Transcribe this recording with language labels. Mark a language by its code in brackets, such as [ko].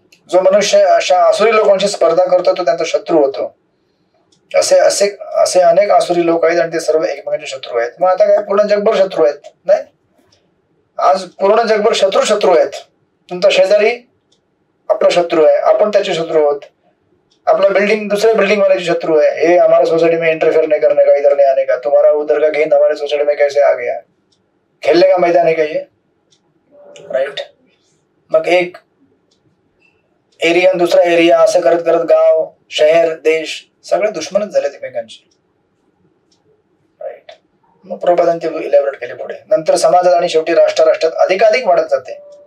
[mr] जो मनुष्य अशा आसुरी लोकांशी स्पर्धा करतो तो त्यांचा शत्रू होतो. असे अनेक आसुरी लोक आहेत आणि ते सर्व एकमेकांचे शत्रू आहेत. मग आता काय, पूर्ण जगभर शत्रू आहेत? नाही, आज पूर्ण जगभर शत्रू आहेत. तुमचा शेजारी आपला शत्रू आहे, आपण त्याचे शत्रू आहोत. [hi] अपना बिल्डिंग दूसरे बिल्डिंग वाले शत्रु है, ये हमारे सोसाइटी में इंटरफेयर नहीं करने का, इधर नहीं आने का, तुम्हारा उधर का गेंद हमारे सोसाइटी में कैसे आ गया, खेलने का मैदान है क्या ये, राइट. [mr] मग एक एरिया दुसरा एरिया असं करत करत गाव शहर देश सगळे दुश्मनच झाले एकमेकांचे, राईट. मग प्रबोधन ते इलॅबोरेट केले पुढे. नंतर समाजात आणि शेवटी राष्ट्रात अधिकाधिक वाढत जाते.